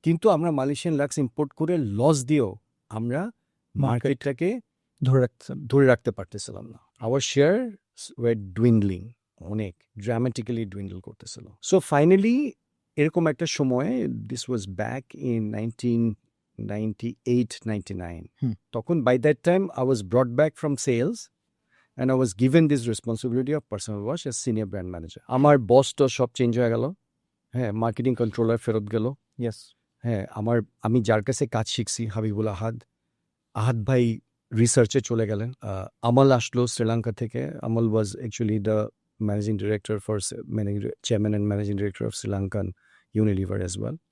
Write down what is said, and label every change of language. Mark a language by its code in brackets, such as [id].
[bn] কিন্তু আমরা Malaysian lux import করে লস দিয়েও আমরা মার্কেটটাকে ধরে রাখতে পারতেছিলাম না। [en] our share were dwindling, [bn] অনেক ড্রামাটিক্যালি ডুইন্ডল করতেছিল। [en] so finally [bn] এরকম একটা সময়, [en] This was back in 98, 99. Hmm. তখন by that time I was brought back from sales and I was given this responsibility of personal wash as senior brand manager. [bn] আমার বস তো সব change হয়ে গেল, হ্যাঁ, মার্কেটিং কন্ট্রোলার ফেরত গেল, [en] yes [bn] হ্যাঁ, আমি যার কাছে কাজ শিখছি হাবিবুল আহাদ ভাই রিসার্চে চলে গেলেন, আমল আসলো শ্রীলঙ্কা থেকে। [en] Amal was actually the managing director for chairman and managing director of Sri Lankan Unilever as well.